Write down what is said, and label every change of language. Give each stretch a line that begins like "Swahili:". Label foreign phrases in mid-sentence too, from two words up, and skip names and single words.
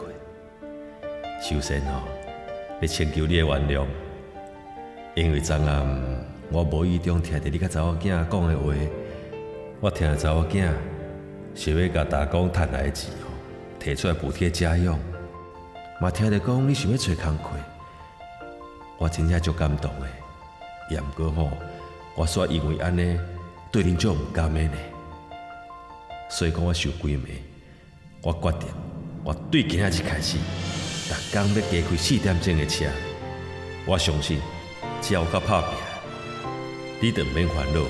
Min Nan Chinese: 首先要请求你的原谅，因为昨暗我无意中听着你甲查某囝讲的话，我听查某囝。想要甲打工赚来的钱摕出来补贴家用，嘛听着讲你想要找工课，我真正足感动的。也毋过我煞因为安尼对恁足毋甘的呢。所以讲我受几暝，我决定我对今仔日开始，逐工要加开4点钟的车。我相信只要有够拍拼，你就毋免烦恼啊。